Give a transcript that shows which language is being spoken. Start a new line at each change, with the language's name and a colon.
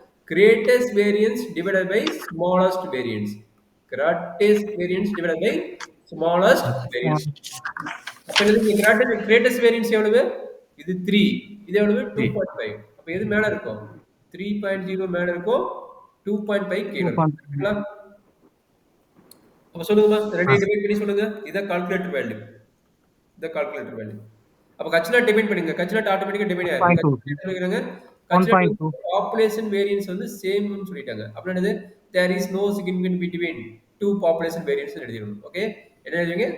English: Greatest variance divided by smallest variance. Greatest variance divided by smallest variance.
Tamil: அப்ப இது greatest variance எவ்வளவு? இது 3. இது எவ்வளவு? 2.5. அப்ப எது மேல இருக்கும்? 3.0 மேல இருக்கும். 2.5 கீழ இருக்கும். அப்ப சொல்லுங்க ரெண்டு டிவைட் பண்ணி சொல்லுங்க. இத கால்குலேட்டர் வேல்யூ. இத கால்குலேட்டர் வேல்யூ. அப்ப கட்சினா டிவைட் பண்ணுங்க. கட்சினா ஆட்டோமேட்டிக்கா டிவைட் ஆயிடும். சொல்லுங்க. 1.2 பாப்புலேஷன் வேரியன்ஸ் வந்து சேம்னு சொல்லிட்டாங்க. அப்ப என்னது?
English: there is no significant between two population variance
Tamil: னு எழுதிரணும்.
English: Okay?
Tamil: என்ன எழுதுவீங்க?